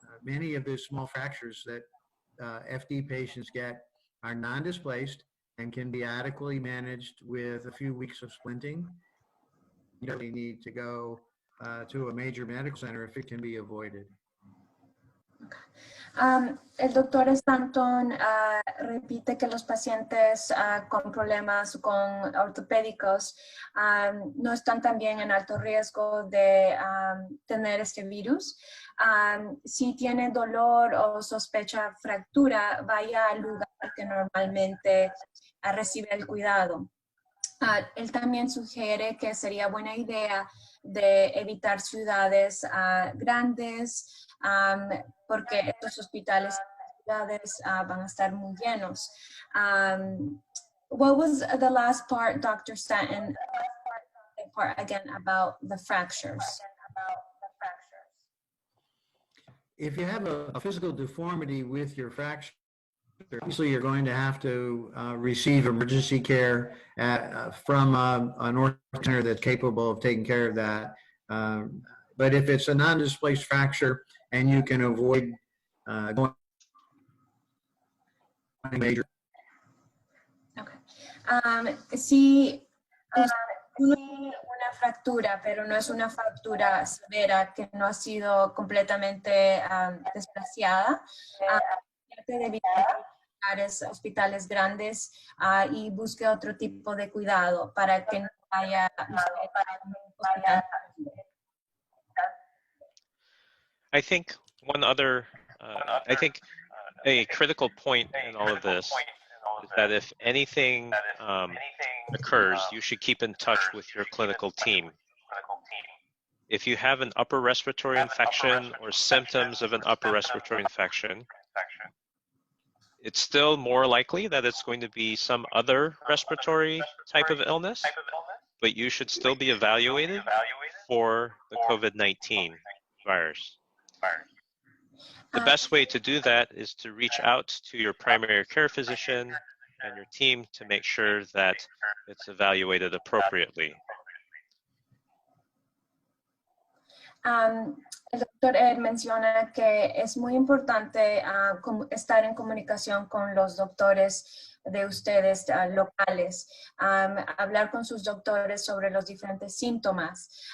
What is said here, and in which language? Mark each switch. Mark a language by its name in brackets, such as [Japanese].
[English] Many of the small fractures that FD patients get are non-displaced and can be adequately managed with a few weeks of splinting. You really need to go to a major medical center if it can be avoided. [Spanish] El doctor Stanton repite que los pacientes con problemas con ortopédicos no están también en alto riesgo de tener este virus. Si tiene dolor o sospecha fractura, vaya al lugar que normalmente recibe el cuidado. Él también sugiere que sería buena idea de evitar ciudades grandes, porque estos hospitales van a estar muy llenos. [English] What was the last part, Dr. Stanton? The part again about the fractures. If you have a physical deformity with your fracture, obviously you're going to have to receive emergency care from an ortho center that's capable of taking care of that. But if it's a non-displaced fracture and you can avoid going major. Okay. [Spanish] Si una fractura, pero no es una fractura severa que no ha sido completamente desplaciada, trate de evitar hospitales grandes y busque otro tipo de cuidado para que no vaya a un hospital. [English] I think one other, I think a critical point in all of this is that if anything occurs, you should keep in touch with your clinical team. If you have an upper respiratory infection or symptoms of an upper respiratory infection, it's still more likely that it's going to be some other respiratory type of illness, but you should still be evaluated for the COVID-19 virus. The best way to do that is to reach out to your primary care physician and your team to make sure that it's evaluated appropriately. [Spanish] El doctor Ed menciona que es muy importante estar en comunicación con los doctores de ustedes locales, hablar con sus doctores sobre los diferentes síntomas.